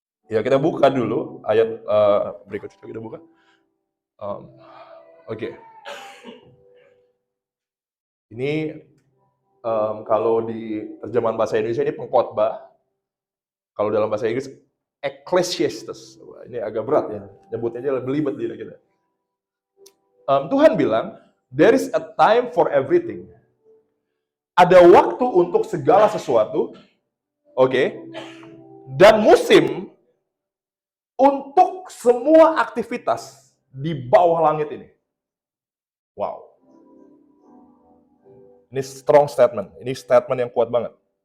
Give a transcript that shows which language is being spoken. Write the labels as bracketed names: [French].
[Indonesian] Ya, kita buka dulu ayat berikutnya. Kita buka. Oke. Ini kalau di terjemahan bahasa Indonesia ini pengkhotbah. Kalau dalam bahasa Inggris Ecclesiastes. Wah, ini agak berat ya. Nyebutnya aja belibet lidah kita. Tuhan bilang, [English] there is a time for everything. [Indonesian] Ada waktu untuk segala sesuatu. Oke. Dan musim untuk semua aktivitas di bawah langit ini. Wow. Ini [English] strong statement. [Indonesian] Ini statement yang kuat banget.